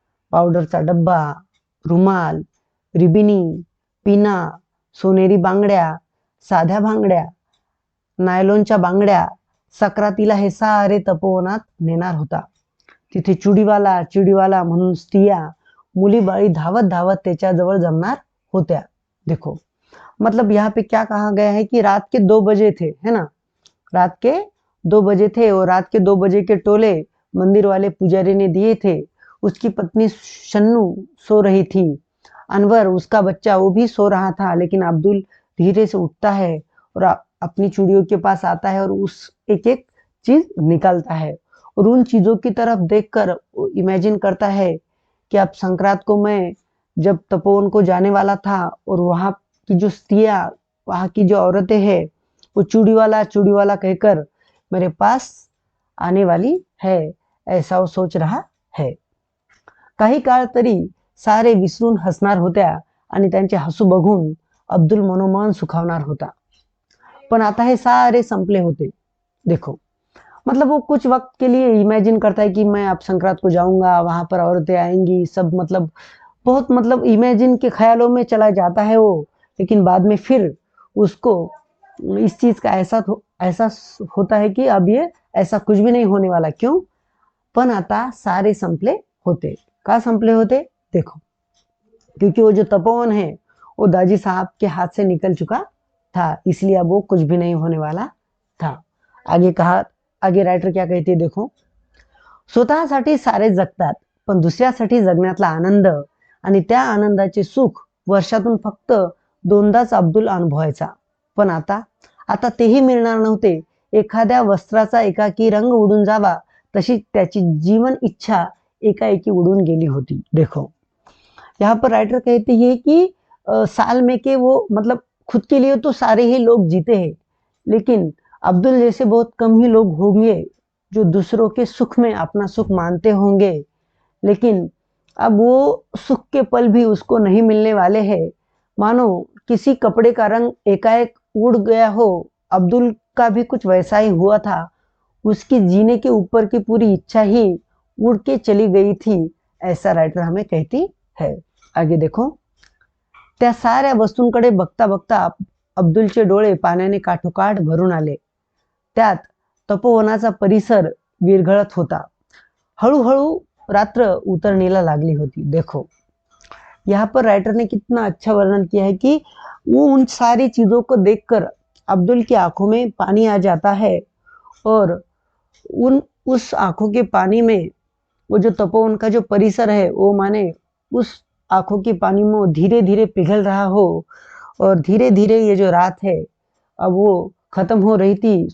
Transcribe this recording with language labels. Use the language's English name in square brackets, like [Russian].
[Marathi] पावडरचा डब्बा, रुमाल, रिबिनी, पिना, सोनेरी बांगड्या, साध्या बांगड्या, नायलॉनच्या बांगड्या. सक्रातीला हे सारे तपोवनात नेणार होता. तिथे चुडीवाला म्हणून स्त्रिया, मुली बाळी धावत धावत त्याच्याजवळ जमणार होत्या. [Hindi] देखो, मतलब यहाँ पे क्या कहा गया है कि रात के 2 बजे थे, है ना, रात के 2 बजे थे और रात के 2 बजे के टोले मंदिर वाले पुजारी ने दिए थे. उसकी पत्नी शन्नू सो रही थी. अनवर उसका बच्चा वो भी सो रहा था. लेकिन अब्दुल धीरे से उठता है और अपनी चूड़ियों के पास आता है और उस एक एक चीज निकालता है और उन चीजों की तरफ देखकर इमेजिन करता है कि अब संक्रांत को मैं जब तपोवन को जाने वाला था और वहां की जो स्त्रियां, वहां की जो औरतें हैं, वो चूड़ी वाला कहकर मेरे पास आने वाली है ऐसा वो सोच रहा है. [Marathi] काही काळ तरी सारे विसरून हसणार होत्या आणि त्यांचे हसू बघून अब्दुल मनोमन सुखावणार होता. पण आता हे सारे संपले होते. [Hindi] देखो, मतलब वो कुछ वक्त के लिए इमेजिन करता है कि मैं अब संक्रांत को जाऊंगा, वहां पर औरतें आएंगी, सब मतलब बहुत मतलब इमेजिन के ख्यालों में चला जाता है वो. लेकिन बाद में फिर उसको इस चीज का एहसास होता है कि अब ये ऐसा कुछ भी नहीं होने वाला. क्यों? [Marathi] पण आता सारे संपले होते. का संपले होते? [Hindi] देखो, क्योंकि वो जो तपोवन है वो दाजी साहब के हाथ से निकल चुका था, इसलिए अब वो कुछ भी नहीं होने वाला था. आगे रायटर क्या कहते देखो, [Marathi] स्वतःसाठी सारे जगतात, पण दुसऱ्यासाठी जगण्यातला आनंद आणि त्या आनंदाचे सुख वर्षातून फक्त दोनदाच अब्दुल अनुभवायचा. पण आता आता तेही मिळणार नव्हते. एखाद्या वस्त्राचा एकाकी रंग उडून जावा तशी त्याची जीवन इच्छा एकाएकी उडून गेली होती. [Hindi] देखो, यहाँ पर राइटर कहते हैं कि साल में के वो मतलब खुद के लिए तो सारे ही लोग जीते हैं, लेकिन अब्दुल जैसे बहुत कम ही लोग होंगे जो दूसरों के सुख में अपना सुख मानते होंगे. लेकिन अब वो सुख के पल भी उसको नहीं मिलने वाले हैं. मानो किसी कपड़े का रंग एकाएक उड़ गया हो. अब्दुल का भी कुछ वैसा ही हुआ था. उसकी जीने के ऊपर की पूरी इच्छा ही उड़ के चली गई थी, ऐसा रायटर हमें कहती है. आगे देखो, [Marathi] त्या साऱ्या वस्तूंकडे बघता बघता अब्दुलचे डोळे पाण्याने काठोकाठ भरून आले. त्यात तपोवनाचा परिसर विरघळत होता. हळूहळू रात्र उतरनेला लागली होती. [Hindi] देखो, यहाँ पर राइटर ने कितना अच्छा वर्णन किया है कि वो उन सारी चीजों को देखकर अब्दुल की आंखों में पानी आ जाता है और उस आंखों के पानी में वो जो तपोवन का जो परिसर है वो माने उस आंखों के पानी में वो धीरे धीरे पिघल रहा हो और धीरे धीरे ये जो रात है अब वो खत्म हो रही थी.